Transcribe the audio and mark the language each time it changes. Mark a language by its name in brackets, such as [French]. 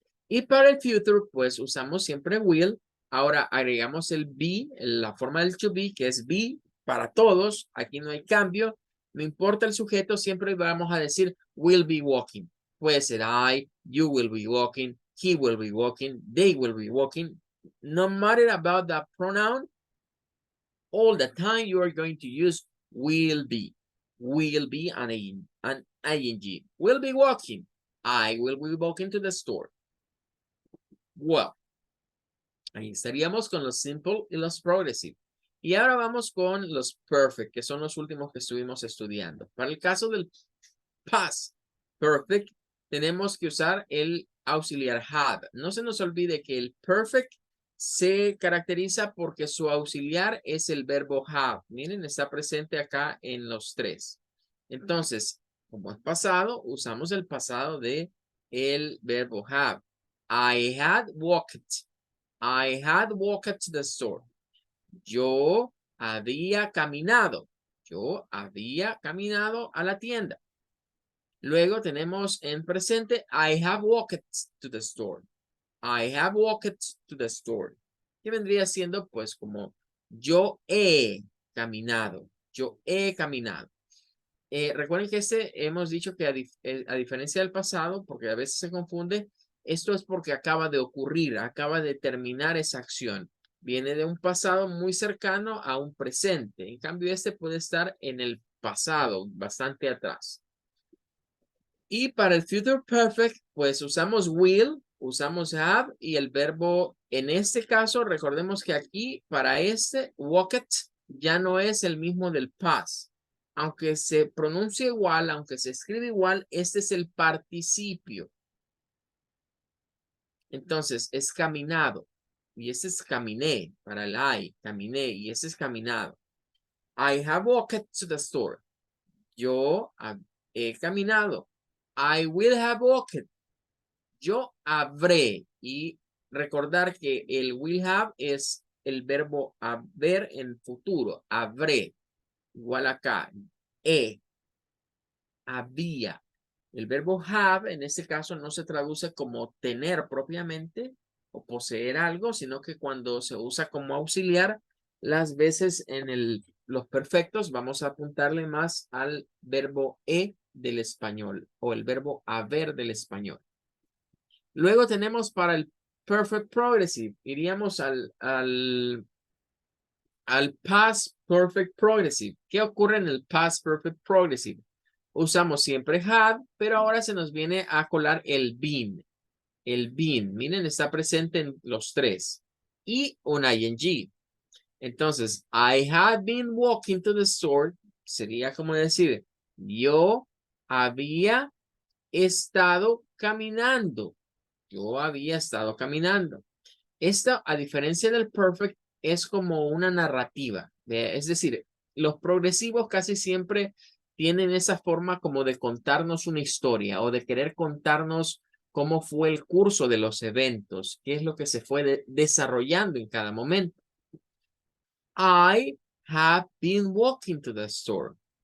[Spanish] Y para el future, pues usamos siempre will. Ahora agregamos el be, la forma del to be, que es be para todos. Aquí no hay cambio. No importa el sujeto, siempre vamos a decir [English] will be walking. [Spanish] Puede ser [English] I, you will be walking, he will be walking, they will be walking. No matter about the pronoun, all the time you are going to use will be. Will be an ing. Will be walking. I will be walking to the store. Well, [Spanish] ahí estaríamos con los simple y los progressive. Y ahora vamos con los perfect, que son los últimos que estuvimos estudiando. Para el caso del past perfect, tenemos que usar el auxiliar have. No se nos olvide que el perfect se caracteriza porque su auxiliar es el verbo have. Miren, está presente acá en los tres. Entonces, como es pasado, usamos el pasado de el verbo have. [English] I had walked. I had walked to the store. [Spanish] Yo había caminado. Yo había caminado a la tienda. Luego tenemos en presente, [English] I have walked to the store. I have walked to the store. [Spanish] Que vendría siendo pues como yo he caminado. Yo he caminado. Recuerden que hemos dicho que a diferencia del pasado, porque a veces se confunde, esto es porque acaba de ocurrir, acaba de terminar esa acción. Viene de un pasado muy cercano a un presente. En cambio, este puede estar en el pasado, bastante atrás. Y para el future perfect, pues usamos will, usamos have y el verbo, en este caso, recordemos que aquí, para este, walked ya no es el mismo del past. Aunque se pronuncia igual, aunque se escribe igual, este es el participio. Entonces, es caminado. Y este es caminé, para el I, caminé, y este es caminado. [English] I have walked to the store. [Spanish] Yo he caminado. [English] I will have walked. [Spanish] Yo habré. Y recordar que el will have es el verbo haber en futuro. Habré. Igual acá. Había. El verbo have en este caso no se traduce como tener propiamente o poseer algo, sino que cuando se usa como auxiliar, las veces en los perfectos vamos a apuntarle más al verbo del español o el verbo haber del español. Luego tenemos para el perfect progressive, iríamos al past perfect progressive. ¿Qué ocurre en el past perfect progressive? Usamos siempre had, pero ahora se nos viene a colar el been. El been, miren, está presente en los tres. Y un ing. [English] Entonces, I had been walking to the store. [Spanish] Sería como decir, yo había estado caminando. Yo había estado caminando. Esta, a diferencia del perfect, es como una narrativa. Es decir, los progresivos casi siempre tienen esa forma como de contarnos una historia o de querer contarnos cómo fue el curso de los eventos, qué es lo que se fue desarrollando en cada momento. [English] I have been walking to the store.